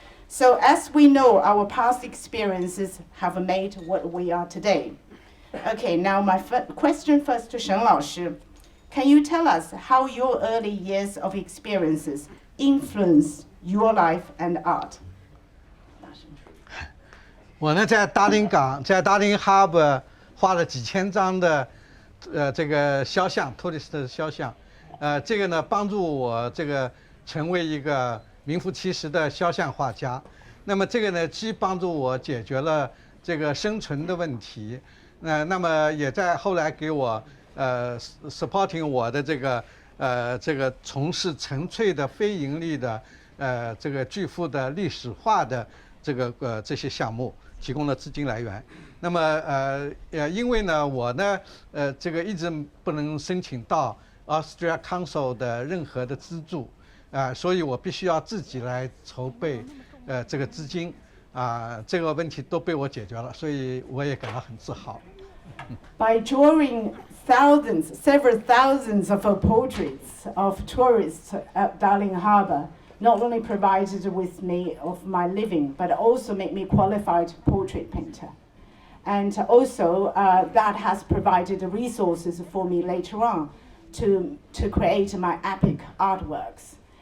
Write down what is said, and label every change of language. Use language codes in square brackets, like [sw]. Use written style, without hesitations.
[en] So as we know, our past experiences have made what we are today. Okay, now my question first to Shen Laoshi. Can you tell us how your early years of experiences influence your life and art? [zh] 我呢，在达林港，在达林哈伯画了几千张的，这个肖像 ，tourist 的肖像，这个呢，帮助我这个成为一个名副其实的肖像画家。那么这个呢，既帮助我解决了这个生存的问题，那么也在后来给我supporting 我的这个从事纯粹的非盈利的这个巨幅的历史化的这些项目。提供了资金来源，那么因为呢，我呢，这个一直不能申请到 Australia Council 的任何的资助，所以我必须要自己来筹备，这个资金，这个问题都被我解决了，所以我也感到很自豪。 [en] By drawing several thousands of portraits of tourists at Darling Harbour. Not only provided with me of my living, but also made me qualified portrait painter. And also that has provided resources for me later on to create my epic artworks.